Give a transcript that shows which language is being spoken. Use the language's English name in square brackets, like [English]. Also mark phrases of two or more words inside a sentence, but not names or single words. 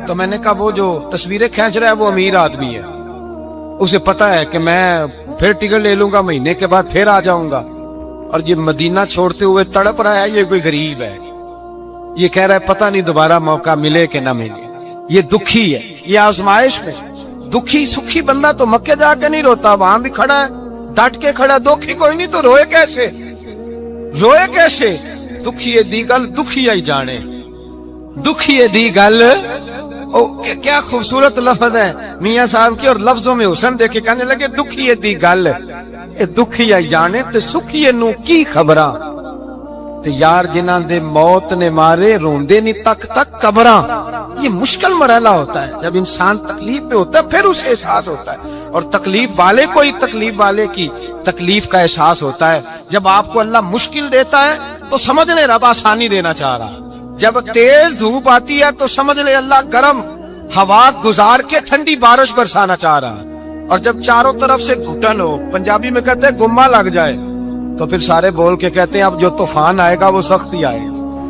[Urdu] تو میں نے کہا وہ جو تصویریں کھینچ رہا ہے وہ امیر آدمی ہے، اسے پتا ہے کہ میں پھر ٹکٹ لے لوں گا، مہینے کے بعد پھر آ جاؤں گا، اور یہ مدینہ چھوڑتے ہوئے تڑپ رہا ہے، یہ کوئی غریب ہے، یہ کہہ رہا ہے پتہ نہیں دوبارہ موقع ملے کہ نہ ملے، یہ دکھی ہے، یہ آزمائش میں دکھی۔ سکھی بندہ تو مکے جا کے نہیں روتا، وہاں بھی کھڑا ہے ڈٹ کے کھڑا، دکھی کوئی نہیں تو روئے کیسے، روئے کیسے؟ [Punjabi] دکھیے دی گل دکھی آئی جانے، دکھیے دی گل، [Urdu] کیا خوبصورت لفظ ہے میاں صاحب کی، اور لفظوں میں حسن دیکھے کہنے لگے [Punjabi] دکھیے دی گل اے دکھی آئی جانے تے سکھیے نو کی خبراں، تے یار جنہاں دے موت نے مارے روندے نہیں تک تک قبراں۔ [Urdu] یہ مشکل مرحلہ ہوتا ہے، جب انسان تکلیف پہ ہوتا ہے پھر اسے احساس ہوتا ہے، اور تکلیف والے کو ہی تکلیف والے کی تکلیف کا احساس ہوتا ہے۔ جب آپ کو اللہ مشکل دیتا ہے تو سمجھ لے رب آسانی دینا چاہ رہا، جب تیز دھوپ آتی ہے تو سمجھ لے اللہ گرم ہوا گزار کے ٹھنڈی بارش برسانا چاہ رہا، اور جب چاروں طرف سے گھٹن ہو، پنجابی میں کہتے ہیں [Punjabi] گما لگ جائے، [Urdu] تو پھر سارے بول کے کہتے ہیں اب جو طوفان آئے گا وہ سخت ہی آئے گا۔